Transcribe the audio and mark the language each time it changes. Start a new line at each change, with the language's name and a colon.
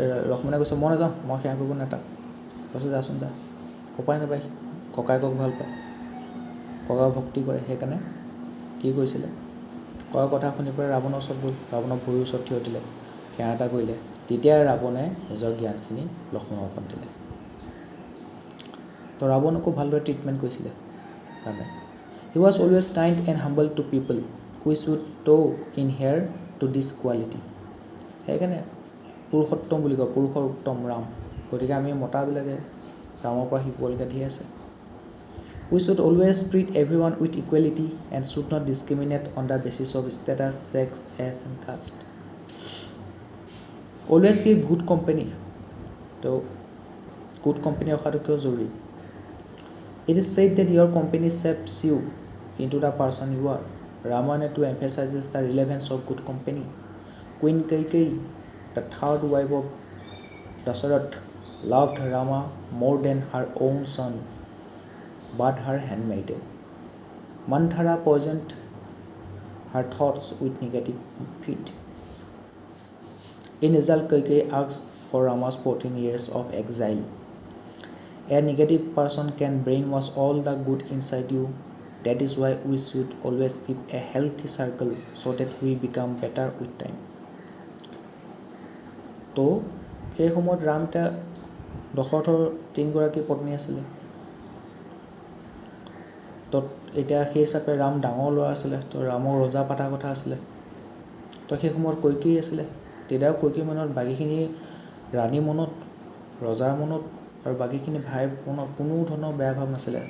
Assamese: লক্ষ্মণে কৈছে, মই নাযাওঁ, মই সেৱা কৰিব নাযাওঁ। কৈছে, যাচোন যা। উপায় নাপায়, ককায়েকক ভাল পায়, ককায়েক ভক্তি কৰে, সেইকাৰণে কি কৰিছিলে, ককায়েকৰ কথা শুনি পেলাই ৰাৱণৰ ওচৰত গ'ল, ৰাৱণৰ ভৰিৰ ওচৰত থিয় দিলে, সেৱা এটা কৰিলে। তেতিয়াই ৰাৱণে নিজৰ জ্ঞানখিনি লক্ষ্মণৰ ওপৰত দিলে। তো ৰাৱণকো ভালদৰে ট্ৰিটমেণ্ট কৰিছিলে ৰামে।
English: He was always kind and humble to people, which would tow in here to this quality.
Assamese: সেইকাৰণে পুৰুষোত্তম বুলি কয়, পুৰুষৰ উত্তম ৰাম। গতিকে আমি মতাবিলাকে ৰামৰ পৰা শিকিবলগীয়া ধেৰ আছে।
English: We should always treat everyone with equality and should not discriminate on the basis of status, sex, age and caste. Always keep good company.
Assamese: তো good company ৰখাটো কিয় জৰুৰী?
English: It is said that your company shapes you into the person you are. Ramayana too emphasizes the relevance of good company. Queen Kaikeyi, the third wife of Dasarath, loved Rama more than her own son, but her handmaiden. Manthara poisoned her thoughts with negative feed. In result, Kaikeyi asked for Rama's 14 years of exile. A negative person can brainwash all the good inside you. That is why we should always keep a healthy circle so that we become better with time.
Assamese: তো সেই সময়ত ৰাম এতিয়া দশৰথৰ 3গৰাকী পত্নী আছিলে। তো এতিয়া সেই হিচাপে ৰাম ডাঙৰ ল'ৰা আছিলে, তো ৰামক ৰজা পতাৰ কথা আছিলে। তো সেই সময়ত কৈকেয়ী আছিলে। তেতিয়াও কৈকেয়ীৰ মনত বাকীখিনি ৰাণীৰ মনত, ৰজাৰ মনত আৰু বাকীখিনি ভাইৰ মনত কোনো ধৰণৰ বেয়া ভাৱ নাছিলে।